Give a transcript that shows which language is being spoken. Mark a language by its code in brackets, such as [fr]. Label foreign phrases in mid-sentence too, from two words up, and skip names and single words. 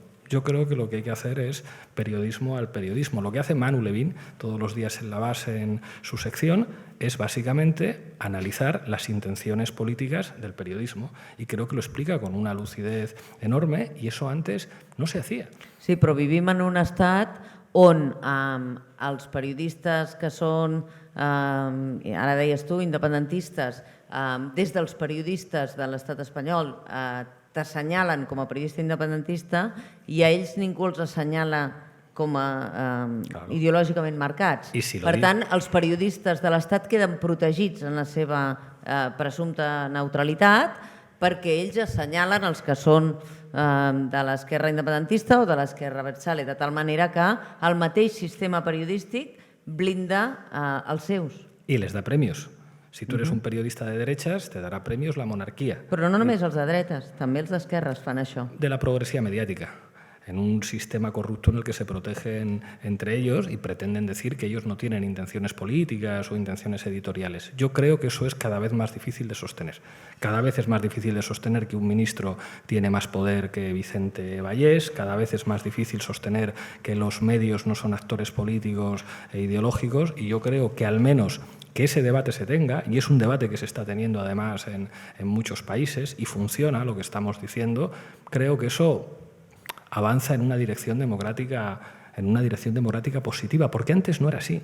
[es] Yo creo que lo que hay que hacer es periodismo al periodismo. Lo que hace Manu Levin todos los días en La Base, en su sección, es básicamente analizar las intenciones políticas del periodismo. Y creo que lo explica con una lucidez enorme, y eso antes no se hacía. [ca] Sí, però vivim en un estat on els periodistes que són, ara deies tu, independentistes, des dels periodistes de l'estat espanyol t'assenyalen com a periodista independentista i a ells ningú els assenyala com a ideològicament marcats. Per tant, els periodistes de l'Estat queden protegits en la seva presumpta neutralitat perquè ells assenyalen els que són de l'esquerra independentista o de l'esquerra abertzale, de tal manera que el mateix sistema periodístic blinda els seus. [es] I les da premios. Si tú eres un periodista de derechas, te dará premios la monarquía. [ca] Però no només els de dretes, també els d'esquerres fan això. [es] De la progresía mediática, en un sistema corrupto en el que se protegen entre ellos y pretenden decir que ellos no tienen intenciones políticas o intenciones editoriales. Yo creo que eso es cada vez más difícil de sostener. Cada vez es más difícil de sostener que un ministro tiene más poder que Vicente Vallés, cada vez es más difícil sostener que los medios no son actores políticos e ideológicos, y yo creo que al menos que ese debate se tenga, y es un debate que se está teniendo además en muchos países y funciona lo que estamos diciendo, creo que eso avanza en una dirección democrática positiva, porque antes no era así.